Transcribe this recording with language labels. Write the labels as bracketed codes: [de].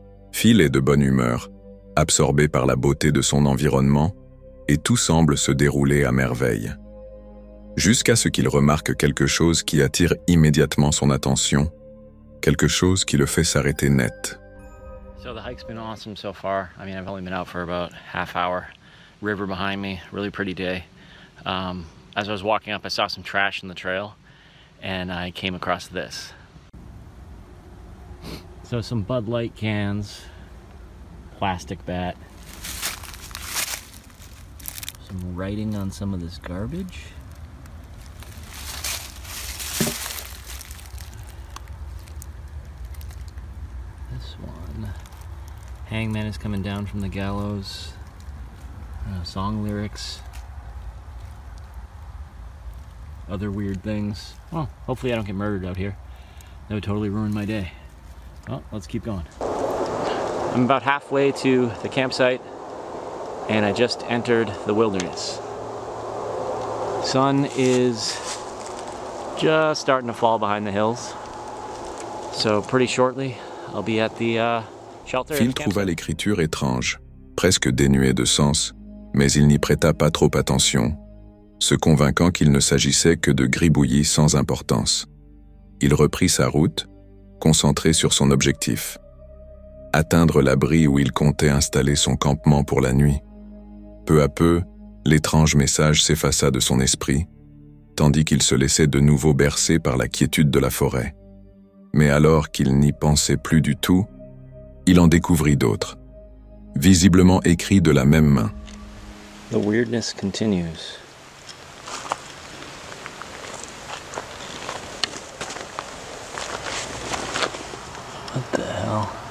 [fr] Phil est de bonne humeur, absorbé par la beauté de son environnement, et tout semble se dérouler à merveille. Jusqu'à ce qu'il remarque quelque chose qui attire immédiatement son attention, quelque chose qui le fait s'arrêter net. [en] So the hike's been awesome so far. I mean, I've only been out for about half hour. River behind me, really pretty day. As I was walking up, I saw some trash in the trail, and I came across this. So some Bud Light cans, plastic bat, some writing on some of this garbage. This one. Hangman is coming down from the gallows. Song lyrics. Other weird things. Well, hopefully I don't get murdered out here. That would totally ruin my day. Well, let's keep going. I'm about halfway to the campsite and I just entered the wilderness. Sun is just starting to fall behind the hills. So pretty shortly, I'll be at the shelter. [fr] Phil trouva l'écriture étrange, presque dénuée de sens, mais il n'y prêta pas trop attention, se convainquant qu'il ne s'agissait que de gribouillis sans importance. Il reprit sa route, concentré sur son objectif. Atteindre l'abri où il comptait installer son campement pour la nuit. Peu à peu, l'étrange message s'effaça de son esprit, tandis qu'il se laissait de nouveau bercer par la quiétude de la forêt. Mais alors qu'il n'y pensait plus du tout, il en découvrit d'autres, visiblement écrits de la même main. [en] The weirdness continues. What the hell?